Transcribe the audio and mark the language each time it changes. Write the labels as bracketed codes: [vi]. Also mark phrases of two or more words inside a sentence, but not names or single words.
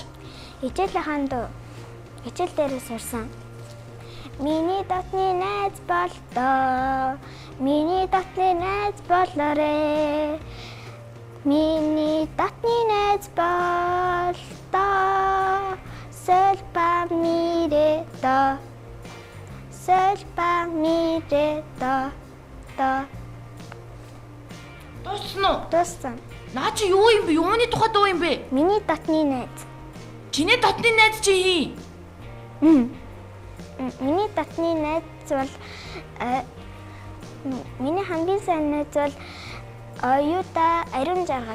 [mn] Хичээлийн дуу. Хичээл дээрээ сурсан. Миний дотны найз болдоо. Миний дотны найз болоорой. Миний дотны найз болдоо. Sol fa mi re do. Sol fa mi re do. Do. Дууссан уу? Дууссан. Наа чи юу юм бэ? Юуны тухай дуу юм бэ? Миний дотны найз. Чиний дотны найз чи хий? Миний дотны найз бол миний хамгийн сайн найз бол оюута ариун жаргал.